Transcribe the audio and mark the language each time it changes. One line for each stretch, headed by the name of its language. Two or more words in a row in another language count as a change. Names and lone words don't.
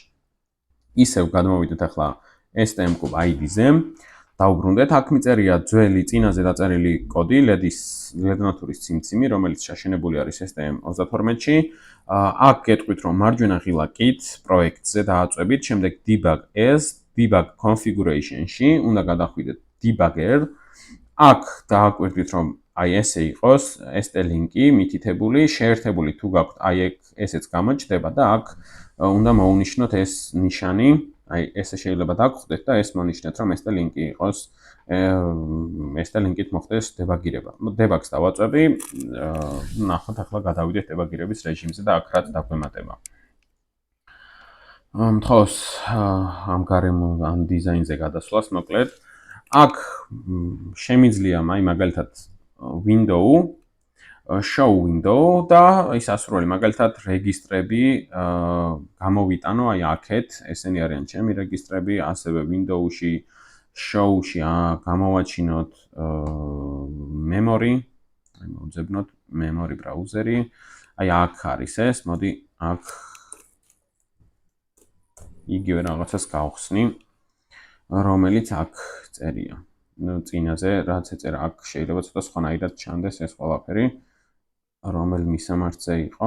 Georgian: ისევ გადმოვიდეთ ახლა STM-კუბ ID-ზე, დავბრუნდეთ, აქ მიწერია ძველი წინაზე დაწერილი კოდი, LED-ნათურის ციმციმი, რომელიც შეშენებული არის STM32-ში. აქ გეტყვით, რომ მარჯვენა ღილაკით პროექტზე დააწვევით, შემდეგ
English: debug as debug configuration-
Georgian: ში უნდა გადახვიდეთ debugger. აქ დააკვირდით, რომ აი ესე იყოს ST-ლინკი მითითებული, შეერთებული თუ გაქვთ, აი ესეც გამოჩნდება და აქ უნდა მოვუნიშნოთ ეს ნიშანი, აი ესე შეიძლება დაგხვდეთ და ეს მონიშნეთ, რომ ST-ლინკი იყოს, ST-ლინკით მოხდეს დებაგირება. დებაგს დავაწვევი, ნახოთ ახლა გადავიდეთ დებაგირების რეჟიმზე და აქ რაც დაგვემატება. მთხოვს ამ გარემო ამ დიზაინზე გადასვლას, მოკლედ. აქ შემიძლია აი მაგალითად
English: window, show window
Georgian: და ის ასურველი მაგალითად რეგისტრები გამოვიტანო აი აქეთ, ესენი არიან ჩემი რეგისტრები, ასევე window-ში, show-ში გამოვაჩინოთ memory, აი მოვძებნოთ
English: memory browser-
Georgian: ი, აი აქ არის ეს, მოდი აქ იგივე რაღაცას გავხსნი, რომელიც აქ წერია. წინაზე რაც ეწერა, აქ შეიძლება ცოტა სხვანაირად ჩანდეს ეს ყველაფერი, რომელ მისამართზე იყო.